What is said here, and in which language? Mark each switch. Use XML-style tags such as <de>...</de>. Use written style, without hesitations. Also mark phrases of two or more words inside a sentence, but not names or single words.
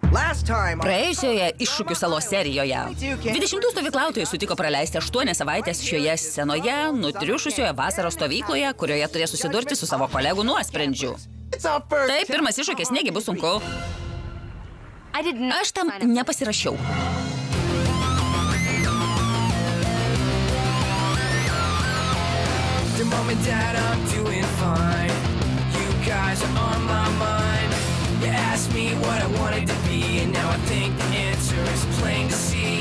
<lt>Praėjusioje iššūkių salos serijoje 20 stovyklautojų sutiko praleisti 8 savaitės šioje scenoje, nutriušusioje vasaros stovykloje, kurioje turės susidurti su savo kolegų nuosprendžiu. Tai pirmas iššūkis, negi bus sunku. Aš tam nepasirašiau.</lt> <en>Mom and Dad, I'm doing fine. You guys are on my mind. You asked me what I wanted to be, and now I think the answer is plain to see.</en>